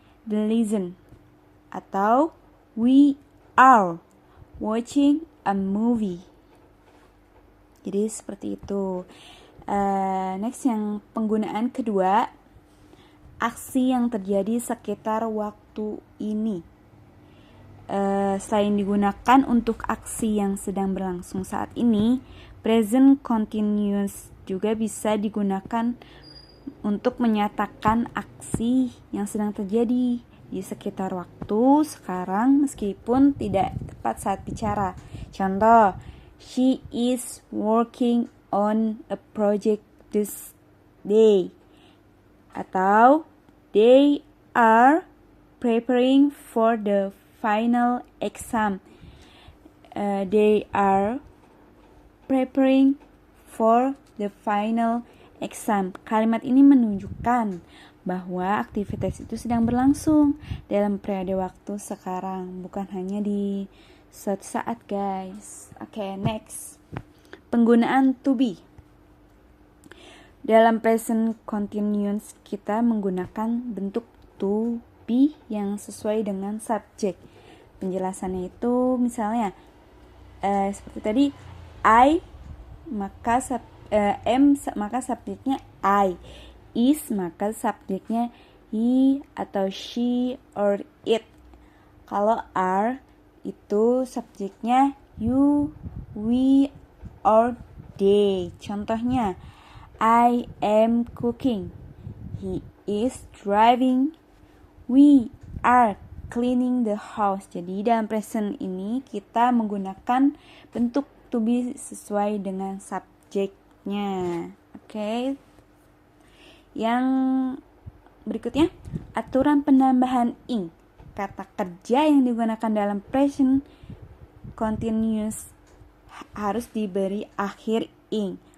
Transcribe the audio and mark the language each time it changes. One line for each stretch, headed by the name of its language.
English: listen. Atau we are watching a movie.
Indonesian: Jadi seperti itu. Next yang penggunaan kedua, aksi yang terjadi sekitar waktu ini. Selain digunakan untuk aksi yang sedang berlangsung saat ini, present continuous juga bisa digunakan untuk menyatakan aksi yang sedang terjadi di sekitar waktu sekarang meskipun tidak tepat saat bicara.
English: Contoh, she is working on a project this day. Atau they are preparing for the final exam. They are preparing for the final exam.
Indonesian: Kalimat ini menunjukkan bahwa aktivitas itu sedang berlangsung dalam periode waktu sekarang, bukan hanya di suatu saat, guys. Oke, next. Penggunaan to be. Dalam present continuous kita menggunakan bentuk to be yang sesuai dengan subjek. Penjelasannya itu misalnya seperti tadi, I maka am maka subjeknya I, is maka subjeknya he atau she or it. Kalau are itu subjeknya you, we or they.
English: Contohnya, I am cooking, he is driving, we are cleaning the house.
Indonesian: Jadi dalam present ini kita menggunakan bentuk to be sesuai dengan subjeknya. Oke. Yang berikutnya, aturan penambahan ing. Kata kerja yang digunakan dalam present continuous harus diberi akhir ing.